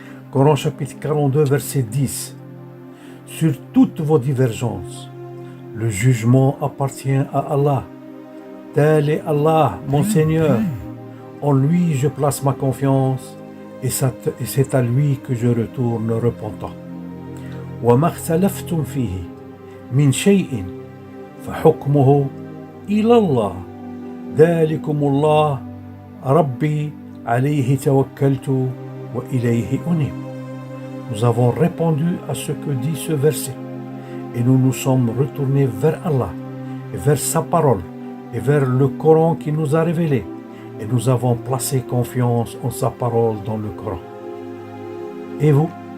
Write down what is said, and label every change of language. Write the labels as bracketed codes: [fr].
[fr] Coran chapitre 42 verset 10. Sur toutes vos divergences, le jugement appartient à Allah. Tel est Allah, mon Seigneur. En lui je place ma confiance et c'est à lui que je retourne repentant. [ar] وَمَا اخْتَلَفْتُمْ فِيهِ من شيء فحكمه إلى الله ذلكم الله ربي عليه توكلت وإليه أنيب. [fr] Nous avons répondu à ce que dit ce verset et nous nous sommes retournés vers Allah et vers sa parole et vers le Coran qui nous a révélé et nous avons placé confiance en sa parole dans le Coran. Et vous?